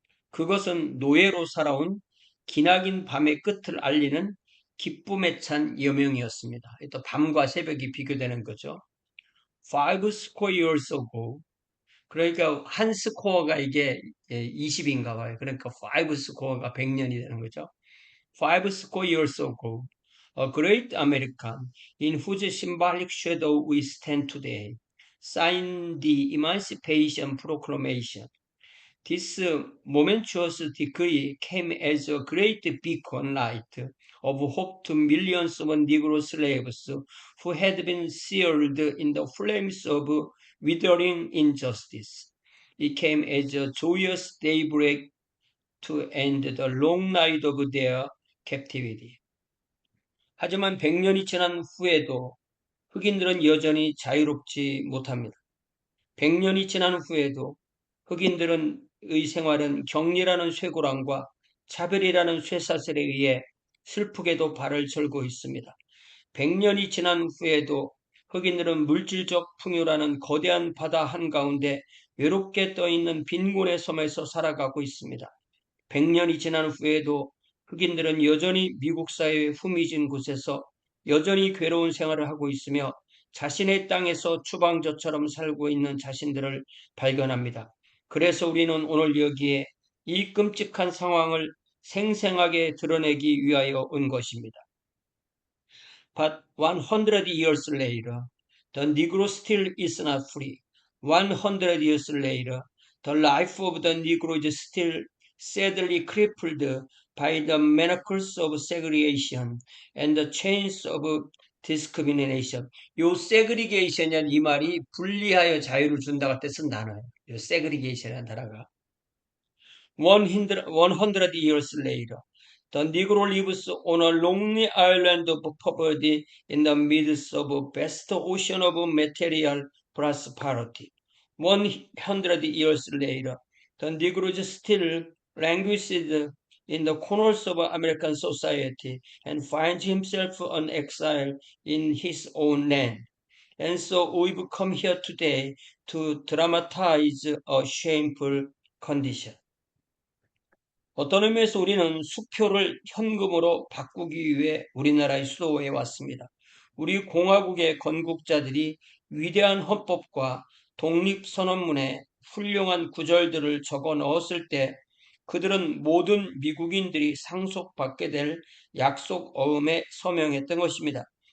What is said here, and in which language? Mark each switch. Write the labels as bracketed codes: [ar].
[ko] 그것은 노예로 살아온 기나긴 밤의 끝을 알리는 기쁨에 찬 여명이었습니다. 또 밤과 새벽이 비교되는 거죠. [en] Five square years ago. [ko] 그러니까 한 스코어가 이게 20인가 봐요. 그러니까 5 스코어가 100년이 되는 거죠. [en] Five score years ago, a great American in whose symbolic shadow we stand today signed the Emancipation Proclamation. This momentous decree came as a great beacon light of hope to millions of Negro slaves who had been seared in the flames of withering injustice. It came as a joyous daybreak to end the long night of their captivity. [ko] 하지만 100년이 지난 후에도 흑인들은 여전히 자유롭지 못합니다. 100년이 지난 후에도 흑인들의 생활은 격리라는 쇠고랑과 차별이라는 쇠사슬에 의해 슬프게도 발을 절고 있습니다. 100년이 지난 후에도 흑인들은 물질적 풍요라는 거대한 바다 한가운데 외롭게 떠있는 빈곤의 섬에서 살아가고 있습니다. 100년이 지난 후에도 흑인들은 여전히 미국 사회의 후미진 곳에서 여전히 괴로운 생활을 하고 있으며 자신의 땅에서 추방자처럼 살고 있는 자신들을 발견합니다. 그래서 우리는 오늘 여기에 이 끔찍한 상황을 생생하게 드러내기 위하여 온 것입니다. [en] But 100 years later, the Negro still is not free. 100 years later, the life of the Negro is still sadly crippled by the manacles of segregation and the chains of discrimination. [ko] 요 segregation이란 이 말이 분리하여 자유를 준다고 뜻은 단어예요. 요 segregation이라는 단어가. [en] 100 years later, the Negro lives on a lonely island of poverty in the midst of a vast ocean of material prosperity. 100 years later, the Negro is still languishes in the corners of American society and finds himself an exile in his own land. And so we've come here today to dramatize a shameful condition. [ko] 어떤 의미에서 우리는 수표를 현금으로 바꾸기 위해 우리나라의 수도에 왔습니다. 우리 공화국의 건국자들이 위대한 헌법과 독립선언문에 훌륭한 구절들을 적어 넣었을 때 그들은 모든 미국인들이 상속받게 될 약속어음에 서명했던 것입니다.